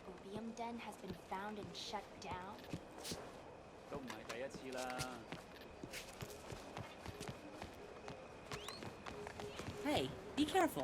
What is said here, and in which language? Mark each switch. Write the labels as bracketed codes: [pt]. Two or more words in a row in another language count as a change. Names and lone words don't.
[en] opium den has been found and shut down? [yue] 都唔係第一次啦。 [en] Hey, be careful.